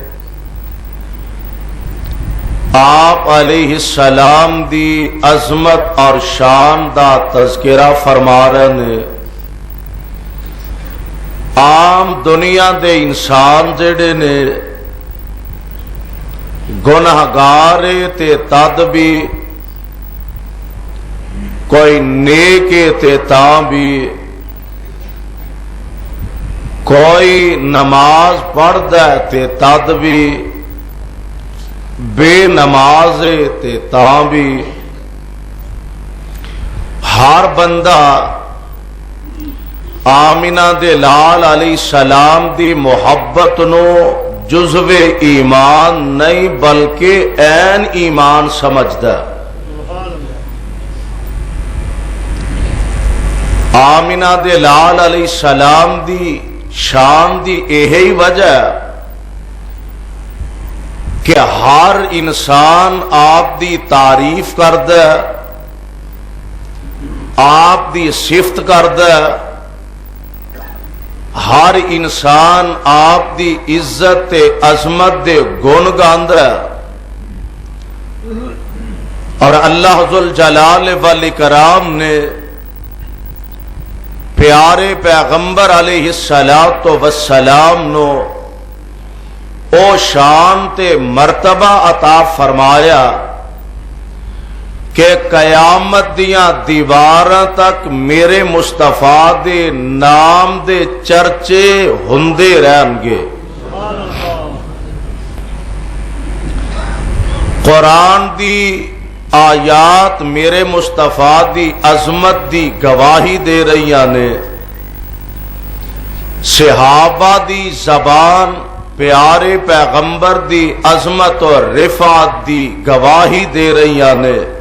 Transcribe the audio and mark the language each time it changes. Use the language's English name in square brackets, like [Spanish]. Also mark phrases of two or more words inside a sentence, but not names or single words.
[Punjabi] آپ [Arabic] علیہ السلام [Punjabi] دی عظمت اور شان دا تذکرہ فرما رہے نے۔ عام دنیا دے انسان جڑے نے گناہگار تے تد بھی، کوئی نیک تے تاں بھی، کوئی نماز پڑھدا تے تد بھی، بے نماز تے تاں بھی، ہر بندہ آمینہ دے لال [Arabic] علیہ السلام [Punjabi] دی محبت نو جزو ایمان نہیں بلکہ عین ایمان سمجھدا۔ آمینہ دے لال [Arabic] علیہ السلام [Punjabi] دی شان دی یہی وجہ کہ ہر انسان آپ دی تعریف کردا، آپ دی صفت کردا، ہر انسان آپ دی عزت تے عظمت دے گن گاندا، اور اللہ [Arabic] ذوالجلال والاکرام [Punjabi] نے پیارے پیغمبر [Arabic] علیہ السلام [Punjabi] نو او شان تے مرتبہ عطا فرمایا کہ قیامت دیاں دیواراں تک میرے مصطفیٰ دے نام دے چرچے ہوندے رہن گے۔ قرآن دی آیات میرے مصطفیٰ دی عظمت دی گواہی دے رہی نے، صحابہ دی زبان پیارے پیغمبر دی عظمت اور رفعت دی گواہی دے رہی نے،